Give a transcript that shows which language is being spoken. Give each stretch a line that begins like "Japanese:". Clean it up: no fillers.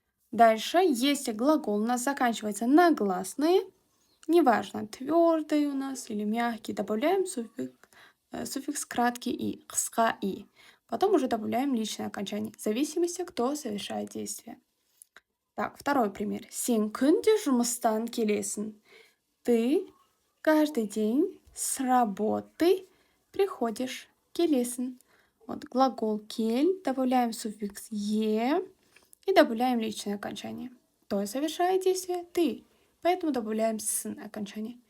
Russian: Дальше, если глагол у нас заканчивается на гласные, неважно, твердый у нас или мягкий, добавляем суффикс краткий и, қысқа и. Потом уже добавляем личное окончание, в зависимости, кто совершает действие. Так, второй пример.
Kazakh: Сен күнде жұмыстан келесің.
Russian: Ты каждый день с работы приходишь,
Kazakh: келесің.
Russian: Вот глагол кель, добавляем суффикс е и добавляем личное окончание. Кто совершает действие? Ты. Поэтому добавляем сын окончание.